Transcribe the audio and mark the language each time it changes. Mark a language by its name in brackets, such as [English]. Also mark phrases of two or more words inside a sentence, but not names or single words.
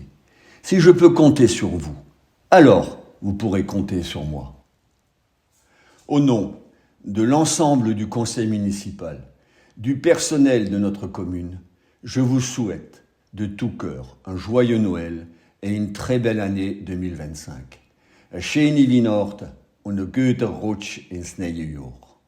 [French] Si je peux compter sur vous, alors vous pourrez compter sur moi. Au nom de l'ensemble du conseil municipal, du personnel de notre commune, je vous souhaite de tout cœur un joyeux Noël et une très belle année 2025. [Swiss German] Een schöne Weihnacht und een guter Rutsch ins neue Jahr.